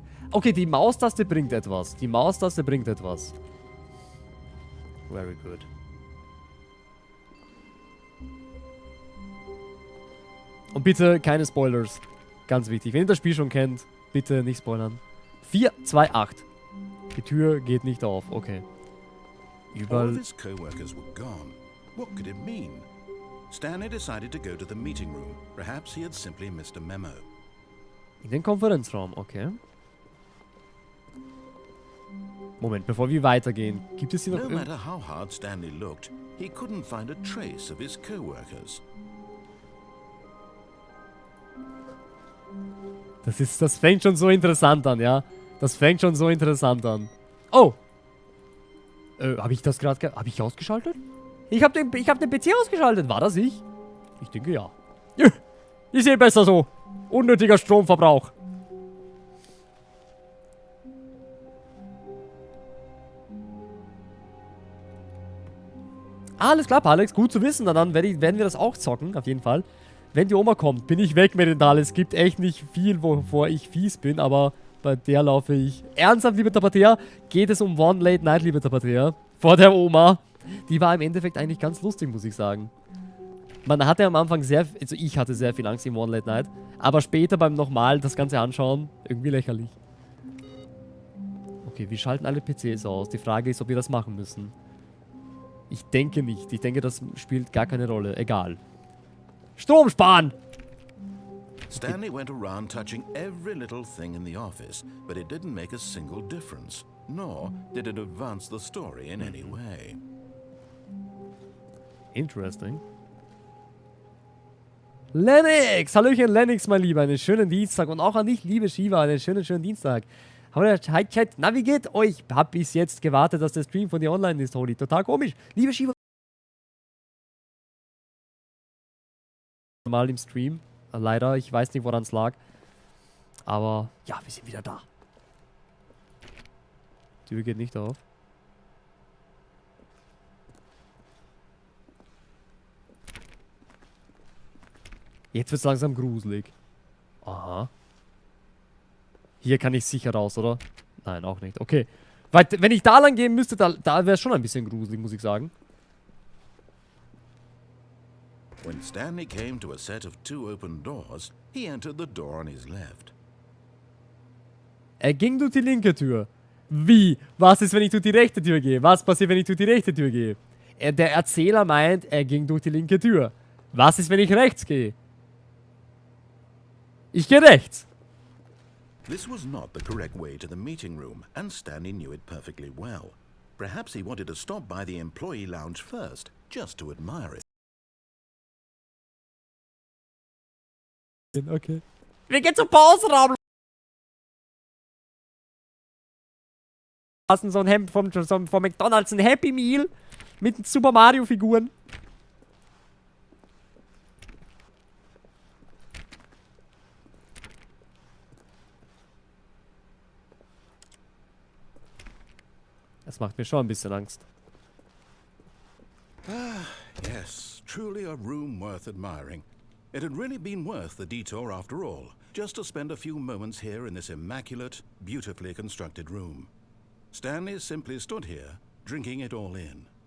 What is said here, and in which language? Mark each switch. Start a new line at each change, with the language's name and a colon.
German: Okay, die Maustaste bringt etwas. Die Maustaste bringt etwas.
English: Very good.
German: Und bitte keine Spoilers. Ganz wichtig. Wenn ihr das Spiel schon kennt, bitte nicht spoilern. 428. Die Tür geht nicht auf. Okay.
English: All
German: Überall.
English: of his co-workers were gone. What could it mean? Stanley decided to go to the meeting room. Perhaps he had simply missed a memo.
German: In den Konferenzraum, okay. Moment, bevor wir weitergehen. Gibt es hier noch
English: No
German: irgendwas?
English: matter how hard Stanley looked, he couldn't find a trace of his co-workers.
German: Das fängt schon so interessant an, ja. Das fängt schon so interessant an. Oh! Habe ich das gerade... Habe ich ausgeschaltet? Ich hab den PC ausgeschaltet. War das ich? Ich denke ja. Ich sehe besser so. Unnötiger Stromverbrauch. Alles klar, Alex. Gut zu wissen. Dann werden wir das auch zocken. Auf jeden Fall. Wenn die Oma kommt, bin ich weg mit den Tal. Es gibt echt nicht viel, wovor ich fies bin, aber bei der laufe ich. Ernsthaft, liebe Tapatea, geht es um One Late Night, liebe Tapatea. Vor der Oma. Die war im Endeffekt eigentlich ganz lustig, muss ich sagen. Man hatte am Anfang also ich hatte sehr viel Angst im One Late Night, aber später beim nochmal das Ganze anschauen, irgendwie lächerlich. Okay, wir schalten alle PCs aus. Die Frage ist, ob wir das machen müssen. Ich denke nicht. Ich denke, das spielt gar keine Rolle. Egal. Strom sparen!
English: Stanley went around touching every little thing in the office, but it didn't make a single difference, nor did it advance the story in any way. Interesting.
German: Lennox! Hallöchen Lennox, mein Lieber. Einen schönen Dienstag. Und auch an dich, liebe Shiva. Einen schönen Dienstag. Hi Chat. Na, wie geht euch? Hab bis jetzt gewartet, dass der Stream von dir online ist, Holy. Total komisch. Liebe Shiva. Mal im Stream. Leider. Ich weiß nicht, woran es lag. Aber ja, wir sind wieder da. Die Tür geht nicht auf. Jetzt wird es langsam gruselig. Aha. Hier kann ich sicher raus, oder? Nein, auch nicht. Okay. Weil, wenn ich da lang gehen müsste, da wäre es schon ein bisschen gruselig, muss ich sagen. When Stanley came to a set of 2 open doors, he entered the door on his left. Er ging durch die linke Tür. Wie? Was ist, wenn ich durch die rechte Tür gehe? Was passiert, wenn ich durch die rechte Tür gehe? Der Erzähler meint, er ging durch die linke Tür. Was ist, wenn ich rechts gehe? Ich gehe rechts.
English: This was not the correct way to the meeting room, and Stanley knew it perfectly well. Perhaps he wanted to stop by the employee lounge first, just to admire it. Okay.
German: Wir gehen zum Pausenraum. So ein Hemd vom McDonald's, ein Happy Meal mit Super Mario Figuren. Das macht mir schon ein bisschen Angst.
English: Yes, truly a room worth admiring. It had really been worth the detour after all, just to spend a few moments here in this immaculate, beautifully constructed room. Stanley simply stood here, drinking it all in.